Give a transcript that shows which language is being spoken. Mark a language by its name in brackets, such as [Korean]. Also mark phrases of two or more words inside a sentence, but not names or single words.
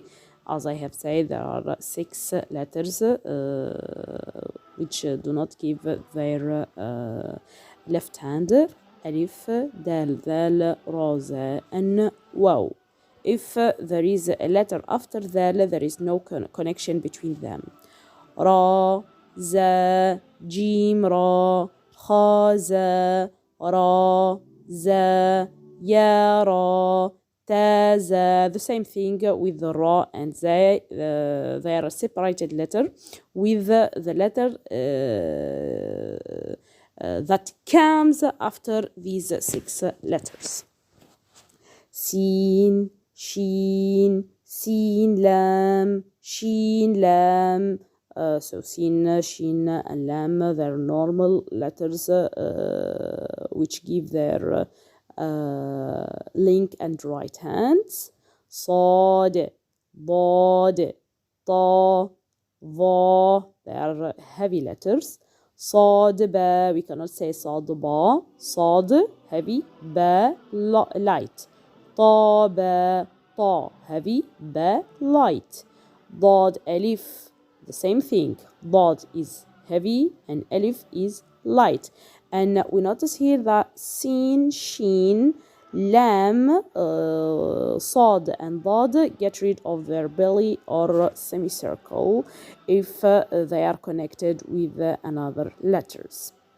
[English] As I have said, there are 6 letters which do not give their left hand. Alif, dal, dal, ra, za, and waw. If there is a letter after dal, there is no connection between them. Ra, za, jim, ra, kha, za, ra, za, ya, ra, ta, za. The same thing with the ra and za. They are a separated letter with the letter that comes after these 6 letters. Sin, shin, sin, lam, shin, lam. So sin, shin, and lam, they're normal letters which give their link and right hands. Sad, dad, ta, va, they are heavy letters. Sad, ba, we cannot say sad, ba. Sad, heavy, ba, light. Ta, ba, ta, heavy, ba, light. Dad, alif, the same thing. Dad is heavy and alif is light. And we notice here that sin, sheen, lam, sad and dad get rid of their belly or semicircle if they are connected with another letters.